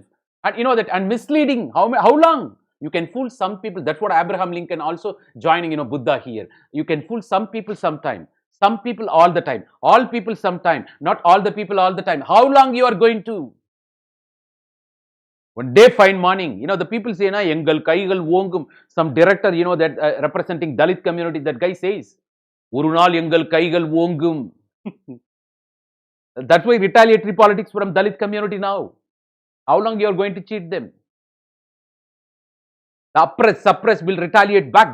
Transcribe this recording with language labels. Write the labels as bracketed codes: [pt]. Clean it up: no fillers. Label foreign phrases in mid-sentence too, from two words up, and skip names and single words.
[en] And and misleading. How long? You can fool some people. That's what Abraham Lincoln also joining, Buddha here. You can fool some people sometime, some people all the time, all people sometime, not all the people all the time. How long you are going to? One day fine morning, the people say, [ta] நா எங்கள் கைகள் ஓங்கும். [en] Some director, that representing Dalit community, that guy says, [ta] ஒரு நாள் எங்கள் கைகள் ஓங்கும். [en] That's why retaliatory politics from Dalit community now. How long you are going to cheat them? The oppressed, suppressed will retaliate back.